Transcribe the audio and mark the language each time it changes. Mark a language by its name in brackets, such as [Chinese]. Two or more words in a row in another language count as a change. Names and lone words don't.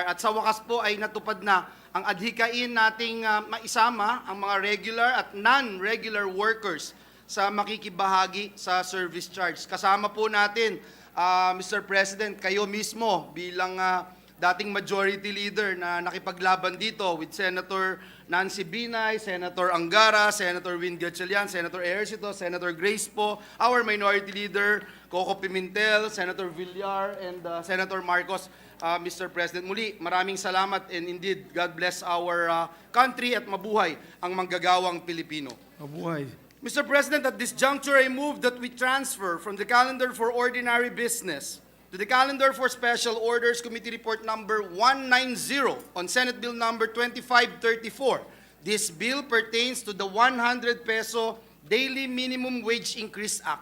[Filipino] At sa wakas po ay natupad na ang adhikain nating maisama ang mga regular at [English] non-regular workers [Filipino] sa makikibahagi sa [English] service charge. [Filipino] Kasama po natin, [English] Mr. President, [Filipino] kayo mismo bilang dating majority leader na nakipaglaban dito with Senator Nancy Binay, Senator Angara, Senator Win Gatchalian, Senator Ejercito, Senator Grace po, [English] our minority leader, Coco Pimentel, Senator Villar, and Senator Marcos. Mr. [Filipino] President, muli, maraming salamat [English] and indeed, God bless our country [Filipino] at mabuhay ang manggagawang Pilipino. Mabuhay. [English] Mr. President, at this juncture, I move that we transfer from the calendar for ordinary business to the calendar for special orders committee report number 190 on Senate Bill number 2534. This bill pertains to the 100 peso daily minimum wage increase act.